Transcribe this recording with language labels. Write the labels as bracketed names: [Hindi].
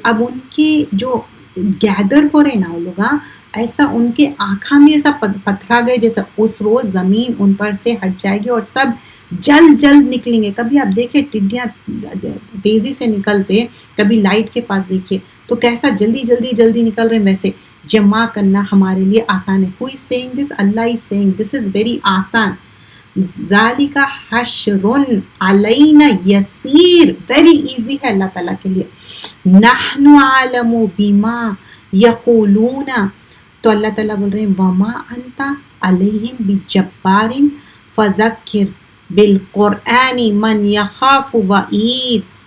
[Urdu] اب ان کے جو گیدر ہو رہے نا وہ لوگ, ایسا ان کے آنکھوں میں ایسا پتھرا گئے جیسا اس روز زمین ان پر سے ہٹ جائے گی اور سب جلد نکلیں گے. کبھی آپ دیکھیں ٹڈیاں تیزی سے نکلتے, کبھی لائٹ کے پاس دیکھیے تو کیسا جلدی نکل رہے ہیں. ویسے جمع کرنا ہمارے لیے آسان ہے. [English] Who is saying this? Allah is saying this is very [Urdu] آسان. [Arabic] ذالک حشر علینا یسیر, [English] very easy [Urdu] ہے اللہ تعالیٰ کے لیے. [Arabic] نحن عالم بما یقولون, [Urdu] تو اللہ تعالیٰ بول رہے ہیں [Arabic] وما انت علیہم بجبار فذکر بالقرآن من یخاف وعید.